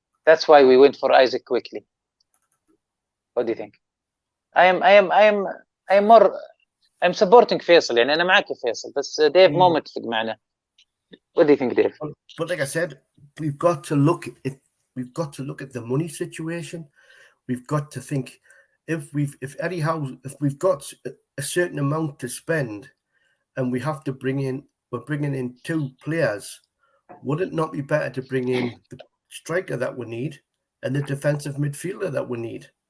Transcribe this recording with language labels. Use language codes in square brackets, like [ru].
[en] That's why we went for Isac quickly. What do you think? I'm supporting [ar] فيصل, يعني أنا معك فيصل, بس ديف ما متفق معنا. [en] What do you think, Dave? But like I said, we've got to look at the money situation. We've got to think if we've got a certain amount to spend, and we're bringing in two players, would it not be better to bring in the striker that we need and the defensive midfielder that we need?